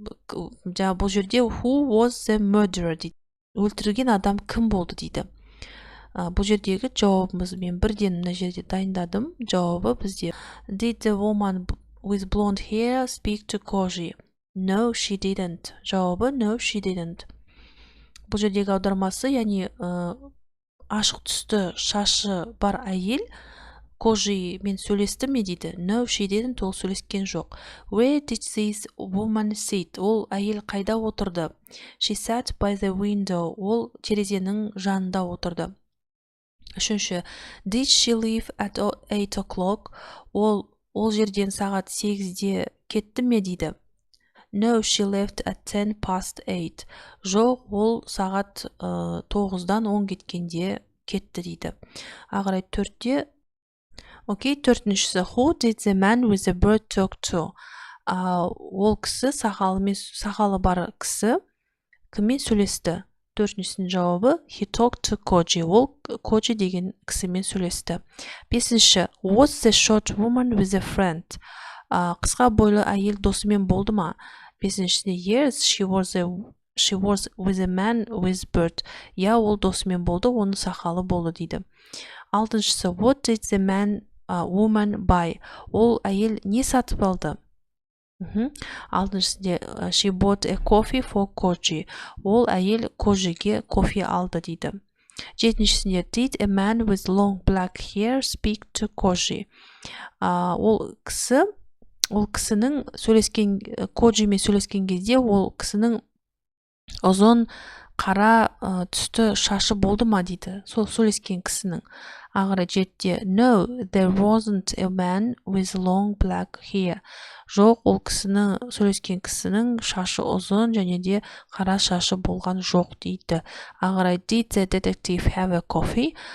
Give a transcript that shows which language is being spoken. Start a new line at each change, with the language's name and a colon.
Kazakh: Бұл жерде
English: who was the murderer
Kazakh: дейді. Өлтірген адам кім болды дейді. Бұл жердегі жауабымыз мен бірден мына жерде дайындадым. Жауабы бізде
English: Did the woman with blonde hair speak to Koji? No, she didn't.
Kazakh: Жауабы
English: no, she didn't.
Kazakh: Бұл жердегі аудармасы, яғни ашық түсті шашы бар әйел Koji мен сөйлесті ме дейді.
English: No, she didn't.
Kazakh: Ол сөйлескен жоқ.
English: Where did this woman sit?
Kazakh: Ол әйел қайда отырды?
English: She sat by the window.
Kazakh: Ол терезенің жанында отырды. Үшінші,
English: did she leave at 8 o'clock?
Kazakh: Ол жерден сағат 8-де кетті ме дейді.
English: No, she left at 10 past 8.
Kazakh: Жоқ, ол сағат 9-дан 10 кеткенде кетті дейді. Ағарай 4-те. Окей, төртіншісі,
English: who did the man with the bird talk to?
Kazakh: Ол кісі, сақалы бар кісі, кіммен сөйлесті? Төртіншісінің жауабы
English: he talked to Koji.
Kazakh: Ол Koji деген кісімен сөйлесті. Бесінші,
English: was the short woman with a friend?
Kazakh: Қысқа бойлы әйел досымен болды ма? Бесіншісінде
English: yes, she was with a man with bird.
Kazakh: Я, ол досымен болды, оның сақалы болды дейді. Алтыншысы,
English: what did the woman buy?
Kazakh: Ол әйел не сатып алды? Алтыншысында
English: she bought a coffee for Koji.
Kazakh: Ол әйел Kojiге кофе алды дейді. Жетіншісінде
English: did a man with long black hair speak to Koji?
Kazakh: Ол кісінің Kojiмен сөйлескен кезде ол кісінің ұзын қара түсті шашы болды ма дейді. Сол сөйлескен кісінің. Ағыры жетте
English: no, there wasn't a man with long black hair.
Kazakh: Жоқ, ол сөйлескен кісінің шашы ұзын және де қара шашы болған жоқ дейді. Ағырай
English: did the detective have a coffee?